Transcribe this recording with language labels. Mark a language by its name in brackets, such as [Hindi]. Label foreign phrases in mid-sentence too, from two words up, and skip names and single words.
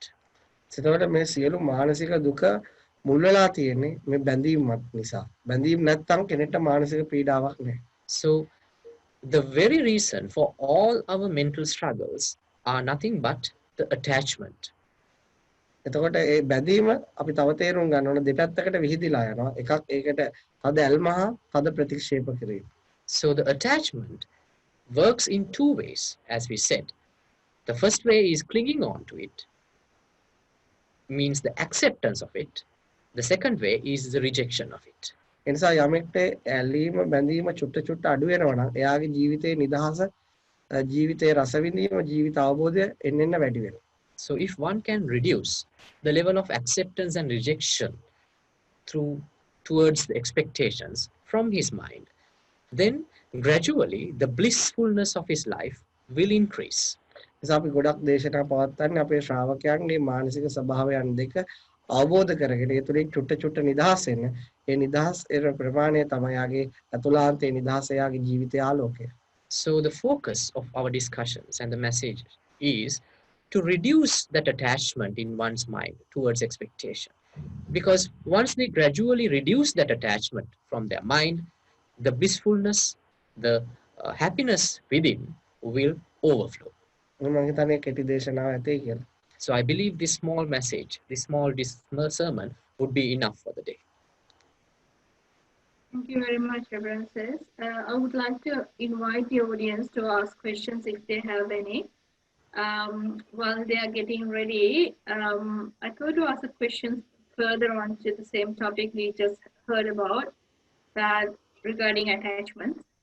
[Sinhala] එතකොට මේ සියලු මානසික දුක මුල් වෙලා තියෙන්නේ මේ බැඳීමත් නිසා. බැඳීම් නැත්නම් කෙනෙක්ට මානසික පීඩාවක් නැහැ. [English] So, the very reason for all our mental struggles are nothing but the attachment. [Sinhala] එතකොට ඒ බැඳීම අපි තව තේරුම් ගන්න ඕන දෙපැත්තකට විහිදිලා යනවා. එකක් ඒකට තද ඇල්ම හා තද ප්‍රතික්ෂේප කිරීම. [English] So, the attachment works in two ways, as we said. The first way is clinging on to it, means the acceptance of it. The second way is the rejection of it. [Sinhala] එනිසා යමෙක්ට ඇලීම බැඳීම චුට්ට චුට්ට අඩු වෙනවා නම් එයාගේ ජීවිතේ නිදහස, ජීවිතේ රස විඳීම, ජීවිත අවබෝධය එන්න වැඩි වෙනවා. [English] So if one can reduce the level of acceptance and rejection, towards the expectations from his mind, then gradually the blissfulness of his life will increase. [Sinhala] නිසා අපි ගොඩක් දේශනා පවත්වන්නේ අපේ ශ්‍රාවකයන්ගේ මානසික ස්වභාවයන් දෙක අවබෝධ කරගෙන ඒ තුලින් චුට්ට චුට්ට නිදහස් වෙන්න. ඒ නිදහස් වෙන ප්‍රමාණය තමයි යාගේ අතුලාන්තයේ නිදහස යාගේ ජීවිතයේ ආලෝකය. [English] So the focus of our discussions and the message is to reduce that attachment in one's mind towards expectation. Because once they gradually reduce that attachment from their mind, the blissfulness, the happiness within will overflow. [Sinhala] මම හිතන්නේ කෙටි දේශනාව ඇතේ කියලා. [English] So I believe this small message, this small sermon would be enough for the day. Thank you very much, Reverend Sis. I would like to invite the audience to ask questions if they have any. While they are getting ready, I thought to ask a question further on to the same topic we just heard about, that regarding attachments.